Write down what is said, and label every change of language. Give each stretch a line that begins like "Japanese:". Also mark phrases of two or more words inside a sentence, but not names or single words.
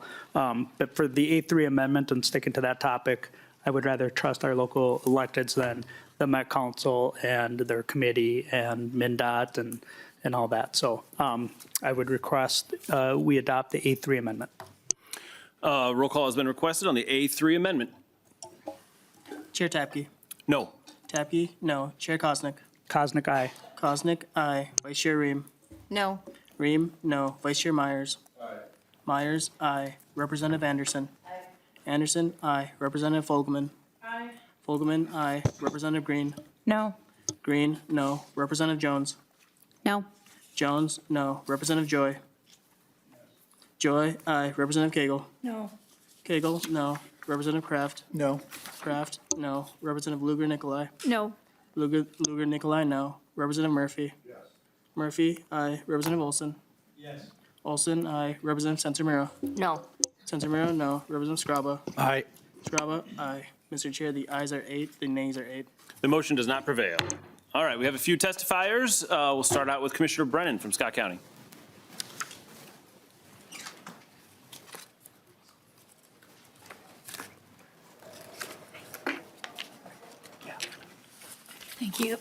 English: But for the A3 amendment and sticking to that topic, I would rather trust our local electeds than the Met Council and their committee and MnDOT and all that. So I would request we adopt the A3 amendment. Roll call has been requested on the A3 amendment. Chair Tabke. No. Tabke, no. Chair Koznick. Koznick, aye. Koznick, aye. Vice Chair Ream. No. Ream, no. Vice Chair Myers. Aye. Myers, aye. Representative Anderson. Aye. Anderson, aye. Representative Fogelman. Aye. Fogelman, aye. Representative Green. No. Green, no. Representative Jones. No? Jones, no. Representative Joy. Joy, aye. Representative Cagle. No. Cagle, no. Representative Kraft. No. Kraft, no. Representative Lugar Nicolai. No. Lugar Nicolai, no. Representative Murphy. Yes. Murphy, aye. Representative Olson. Yes. Olson, aye. Representative Sencer-Mura. No. Sencer-Mura, no. Representative Scraba. Aye. Scraba, aye. Mr. Chair, the ayes are 8, the nays are 8. The motion does not prevail. All right, we have a few testifiers. We'll start out with Commissioner Brennan from Scott County. Thank you.